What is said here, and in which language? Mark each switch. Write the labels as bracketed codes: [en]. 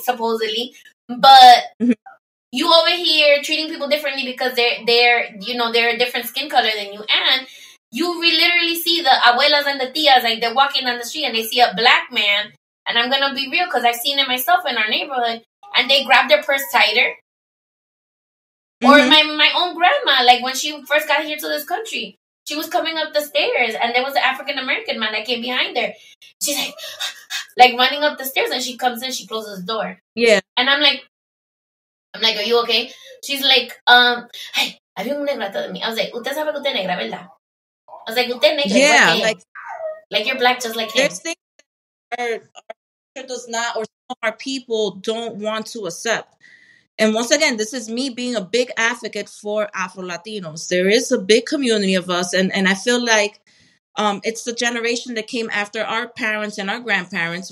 [en] Supposedly, but you over here treating people differently because they're a different skin color than you, and you literally see the abuelas and the tias, like, they're walking down the street and they see a black man, and I'm gonna be real because I've seen it myself in our neighborhood, and they grab their purse tighter, Or my own grandma, like when she first got here to this country, she was coming up the stairs and there was an African American man that came behind her. She's like running up the stairs, and she comes in, she closes the door. Yeah. And I'm like, are you okay? She's like, hey, [es] había un negro atrás de mí. [en] I was like, [es] usted sabe que usted es negra, ¿verdad? [en] I was like, [es] usted es negra. [en] Yeah, like you're black just like him. There's things our does not, or some of our people don't want to accept. And once again, this is me being a big advocate for Afro-Latinos. There is a big community of us, and I feel like it's the generation that came after our parents and our grandparents.